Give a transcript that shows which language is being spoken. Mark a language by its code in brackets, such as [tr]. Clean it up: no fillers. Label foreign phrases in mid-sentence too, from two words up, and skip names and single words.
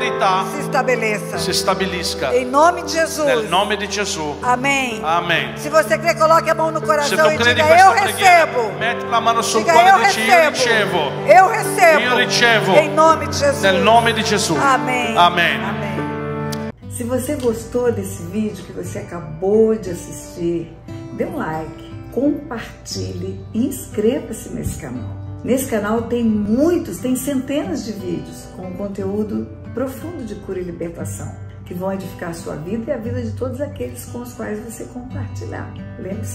[pt] se estabeleça. [it] si stabilisca. [pt] Em nome de Jesus. [it] Nel nome di Gesù. [pt] Amém. [it] Amen. [pt] Se você crê, coloque a mão no [it] Se [pt] coração [it] tu [pt] e [it] credi [pt] diga: [it] in [pt] eu [it] questa preghiera, [pt] recebo. [it] metti la mano sul [pt] Diga: [it] cuore [pt] eu [it] e dici: io ricevo. [pt] Eu recebo. [it] Io ricevo. [pt] Em nome de Jesus. [it] Nel nome di Gesù. [pt] Amém. [it] Amen. [pt] Amém. Se você gostou desse vídeo que você acabou de assistir, dê um like, compartilhe e inscreva-se nesse canal. Nesse canal tem centenas de vídeos com conteúdo profundo de cura e libertação, que vão edificar a sua vida e a vida de todos aqueles com os quais você compartilhar.